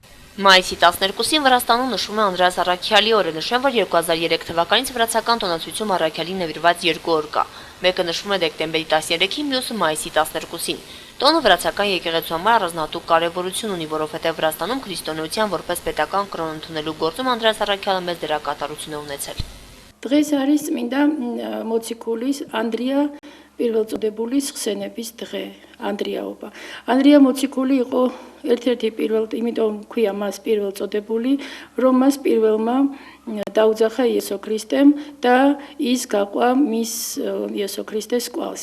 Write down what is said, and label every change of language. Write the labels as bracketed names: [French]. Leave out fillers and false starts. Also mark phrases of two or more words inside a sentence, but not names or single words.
[Armenian] Մայիսի 12-ին Վրաստանում նշվում է Անդրեաս Առաքյալի օրը, նշեմ, որ 2003 թվականից վրացական տոնացույցում Առաքյալին նվիրված 2 օր կա։ Մեկը նշվում է դեկտեմբերի 13-ին, մյուսը մայիսի 12-ին։ Տոնը վրացական եկեղեցու համար առանձնահատուկ կարևորություն ունի, որովհետև Վրաստանում քրիստոնեության որպես պետական կրոն ընդունելու գործում Անդրեաս Առաքյալը մեծ դերակատարություն է ունեցել։ [Georgian] Დღეს არის წმინდა მოციქულის ანდრია პირველწოდებულის ხსენების დღე, ანდრიაობა. ანდრია მოციქული იყო ერთ-ერთი იმიტომ ქვია მას პირველწოდებული, რომ მას პირველმა დაუძახა იესო ქრისტემ და ის გაყვა მის იესო ქრისტეს კვალს.